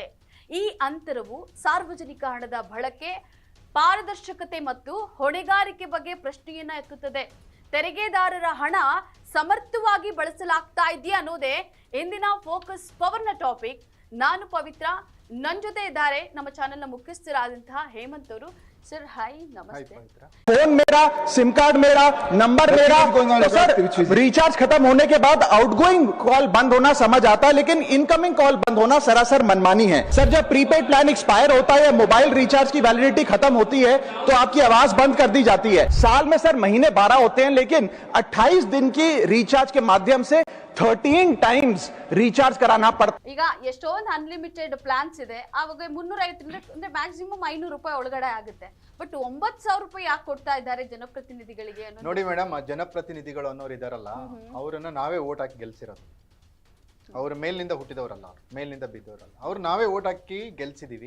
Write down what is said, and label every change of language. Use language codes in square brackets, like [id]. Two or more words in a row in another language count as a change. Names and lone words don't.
[kn] ಈ ಅಂತರವು ಸಾರ್ವಜನಿಕ ಹಣದ ಬಳಕೆ, ಪಾರದರ್ಶಕತೆ ಮತ್ತು ಹೊಣೆಗಾರಿಕೆ ಬಗ್ಗೆ ಪ್ರಶ್ನೆಯನ್ನ ಎತ್ತುತ್ತದೆ. ತೆರಿಗೆದಾರರ ಹಣ ಸಮರ್ಥವಾಗಿ ಬಳಸಲಾಗ್ತಾ ಇದೆಯಾ ಅನ್ನೋದೇ ಇಂದಿನ ಫೋಕಸ್ ಪವರ್ನ ಟಾಪಿಕ್. ನಾನು ಪವಿತ್ರ, ನನ್ನ ಜೊತೆ ಇದ್ದಾರೆ ನಮ್ಮ ಚಾನೆಲ್ನ ಮುಖ್ಯಸ್ಥರಾದಂತಹ ಹೇಮಂತ್ ಅವರು. [en] sir hi [hi] नमस्ते। फोन मेरा, [en] SIM card [hi] मेरा, नंबर मेरा, तो सर रिचार्ज खत्म होने के बाद [en] outgoing call [hi] बंद होना समझ आता है, लेकिन [en] incoming call [hi] बंद होना सरासर मनमानी है। सर जब [en] prepaid plan [hi] एक्सपायर होता है या [en] mobile recharge [hi] की वैलिडिटी खत्म होती है तो आपकी आवाज बंद कर दी जाती है। साल में सर महीने 12 होते हैं, लेकिन 28 दिन की रिचार्ज के माध्यम से 13 [en] times recharge [hi] कराना पड़ता। [kn] ಈಗ ಎಷ್ಟೊಂದು [en] unlimited plans [kn] ಇದೆ, ಅವಾಗ 350 ಅಂದ್ರೆ ಮ್ಯಾಕ್ಸಿಮಮ್ 500 ರೂಪಾಯಿ ಒಳಗಡೆ ಆಗುತ್ತೆ. ಬಟ್ 9,000 ರೂಪಾಯಿ ಯಾಕೆ ಕೊಡ್ತಾ ಇದ್ದಾರೆ ಜನಪ್ರತಿನಿಧಿಗಳಿಗೆ? ನೋಡಿ ಮೇಡಮ್, ಜನಪ್ರತಿನಿಧಿಗಳು ಅನ್ನೋರು ಇದಾರಲ್ಲ, ಅವರನ್ನ ನಾವೇ ಓಟ್ ಹಾಕಿ ಗೆಲ್ಸಿರೋದು. ಅವ್ರ ಮೇಲಿನಿಂದ ಹುಟ್ಟಿದವರಲ್ಲ, ಅವ್ರು ಮೇಲಿನಿಂದ ಬಿದ್ದವರಲ್ಲ, ಅವ್ರು ನಾವೇ ಓಟ್ ಹಾಕಿ ಗೆಲ್ಸಿದೀವಿ.